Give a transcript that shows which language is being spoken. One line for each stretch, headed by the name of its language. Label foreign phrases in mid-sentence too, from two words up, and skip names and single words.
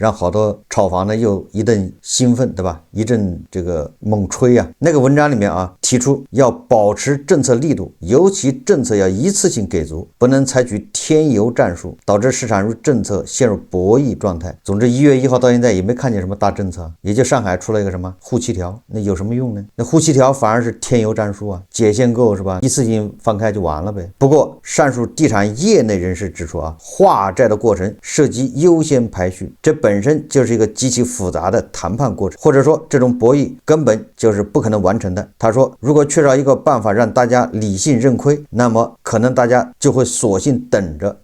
Chinese: 讓好多炒房的又一頓興奮，對吧？一陣這個猛吹啊。那個文章裡面啊，提出要保持政策力度，尤其政策要一次性給足，不能採取添油戰術，導致市場與政策陷入博弈狀態。總之1月1號到現在也沒看見什麼大政策，也就上海出了一個什麼沪7條，那有什麼用呢？那沪7條反而是添油戰術啊，解限購是吧？一次性放開就完了唄。不過上述地產業內人士指出啊，化債的過程涉及優先排序，這本身就是一個極其複雜的談判過程，或者說這種博弈根本就是不可能完成的。他說，如果缺少一个辦法讓大家理性認虧，那麼可能大家就會索性等着。